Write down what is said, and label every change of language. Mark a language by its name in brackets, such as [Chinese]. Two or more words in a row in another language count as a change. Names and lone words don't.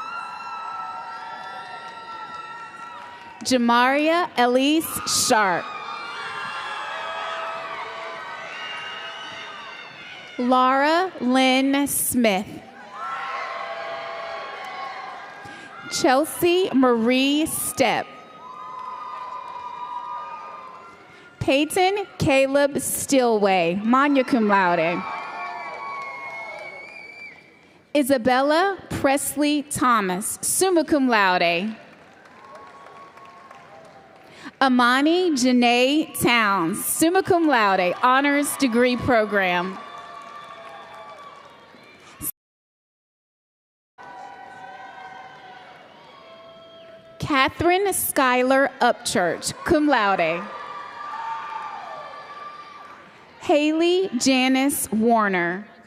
[English] Jamaria Elise Sharp. Laura Lynn Smith. Chelsea Marie Stepp. Peyton Caleb Stillway, [Latin] magna cum laude. [English] Isabella Presley Thomas, [Latin] summa cum laude. [English] Amani Janae Towns, [Latin] summa cum laude, [English] honors degree program. Catherine Schuyler Upchurch, [Latin] cum laude. [English] Haley Janice Warner.